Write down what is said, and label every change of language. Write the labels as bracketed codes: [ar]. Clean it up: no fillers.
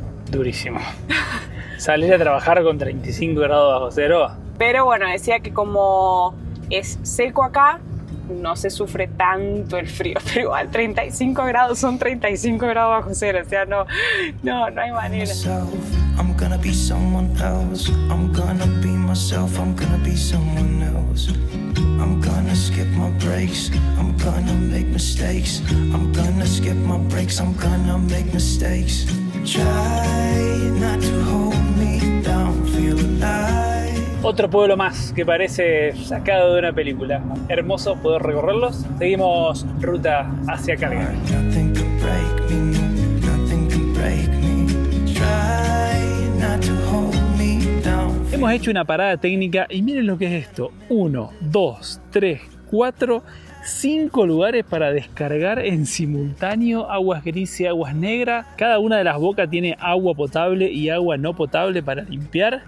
[es] Durísimo. Salir a trabajar con 35 grados bajo cero. Pero bueno, decía que como es seco acá, no se sufre tanto el frío, pero igual 35 grados son 35 grados bajo cero, o sea, no hay manera. [en] I'm gonna be someone else. I'm gonna be myself. I'm gonna be someone else. I'm gonna skip my breaks. I'm gonna make mistakes. I'm gonna skip my breaks. I'm gonna make mistakes. Try not to hold me down. Feel alive. [es] Otro pueblo más que parece sacado de una película. Hermoso poder recorrerlos. Seguimos ruta hacia Calgary. [en] Nothing can break me. Nothing can break me. Try [es] Hemos hecho una parada técnica y miren lo que es esto. 1, 2, 3, 4, 5 lugares para descargar en simultáneo aguas grises, aguas negras. Cada una de las bocas tiene agua potable y agua no potable para limpiar.